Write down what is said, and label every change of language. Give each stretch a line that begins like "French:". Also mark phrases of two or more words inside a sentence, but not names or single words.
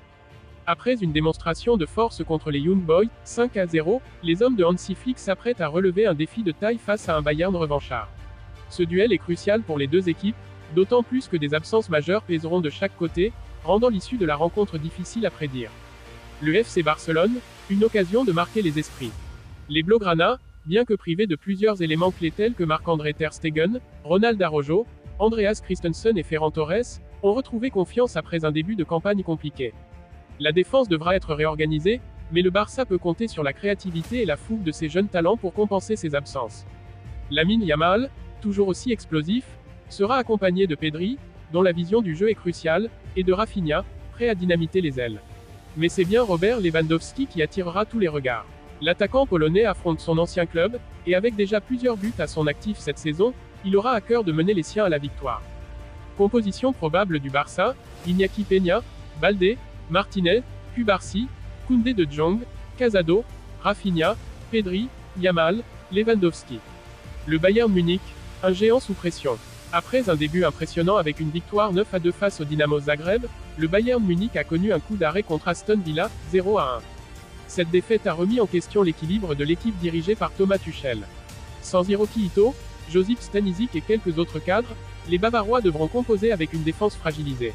French: Après une démonstration de force contre les Young Boys, 5-0, les hommes de Hansi Flick s'apprêtent à relever un défi de taille face à un Bayern revanchard. Ce duel est crucial pour les deux équipes, d'autant plus que des absences majeures pèseront de chaque côté, rendant l'issue de la rencontre difficile à prédire. Le FC Barcelone, une occasion de marquer les esprits. Les Blaugrana, bien que privés de plusieurs éléments clés tels que Marc-André ter Stegen, Ronald Araujo, Andreas Christensen et Ferran Torres, ont retrouvé confiance après un début de campagne compliqué. La défense devra être réorganisée, mais le Barça peut compter sur la créativité et la fougue de ses jeunes talents pour compenser ses absences. Lamine Yamal, toujours aussi explosif, sera accompagné de Pedri, dont la vision du jeu est cruciale, et de Rafinha, prêt à dynamiter les ailes. Mais c'est bien Robert Lewandowski qui attirera tous les regards. L'attaquant polonais affronte son ancien club, et avec déjà plusieurs buts à son actif cette saison, il aura à cœur de mener les siens à la victoire. Composition probable du Barça, Iñaki Peña, Baldé, Martinez, Cubarsí, Koundé de Jong, Casado, Rafinha, Pedri, Yamal, Lewandowski. Le Bayern Munich, un géant sous pression. Après un début impressionnant avec une victoire 9-2 face au Dynamo Zagreb, le Bayern Munich a connu un coup d'arrêt contre Aston Villa, 0-1. Cette défaite a remis en question l'équilibre de l'équipe dirigée par Thomas Tuchel. Sans Hiroki Ito, Josip Stanisic et quelques autres cadres, les Bavarois devront composer avec une défense fragilisée.